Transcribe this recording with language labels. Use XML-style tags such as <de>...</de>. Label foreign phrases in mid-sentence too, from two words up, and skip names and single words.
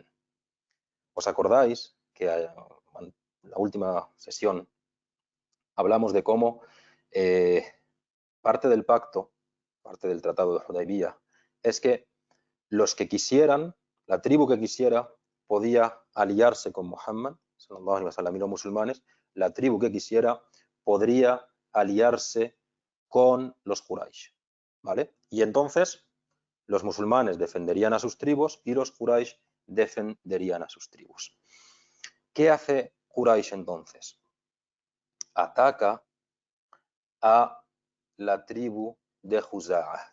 <es>¿Os acordáis que en la última sesión hablamos de cómo parte del pacto, parte del tratado de Hudaybiyah, es que los que quisieran, la tribu que quisiera, podía aliarse con Muhammad,</es> <ar>صلى الله عليه وسلم,</ar> <es>y los musulmanes, la tribu que quisiera podría aliarse con los Quraysh, ¿vale? Y entonces los musulmanes defenderían a sus tribus y los Quraysh defenderían a sus tribus. ¿Qué hace Quraysh entonces? ataca a la tribu de Juzaa.</es>